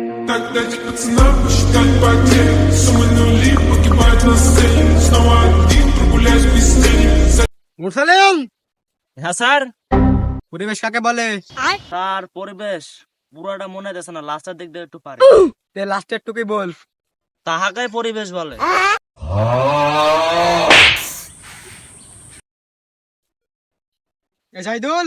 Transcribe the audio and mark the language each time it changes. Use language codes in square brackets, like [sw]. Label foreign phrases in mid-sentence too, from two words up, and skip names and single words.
[ru] дать пацанам посчитать потери. Суммы нули погибают на сцене. Снова один прогуляюсь без тени. [bn] মুরসালিম, হ্যাঁ স্যার। পরিবেশ কাকে বলে? স্যার পরিবেশ পুরাটা মনে যাচ্ছে না, লাস্টের দিক দিয়ে একটু পারি। তে লাস্টের টুকুই বল। তাহাকে পরিবেশ বলে। এ জাহিদুল,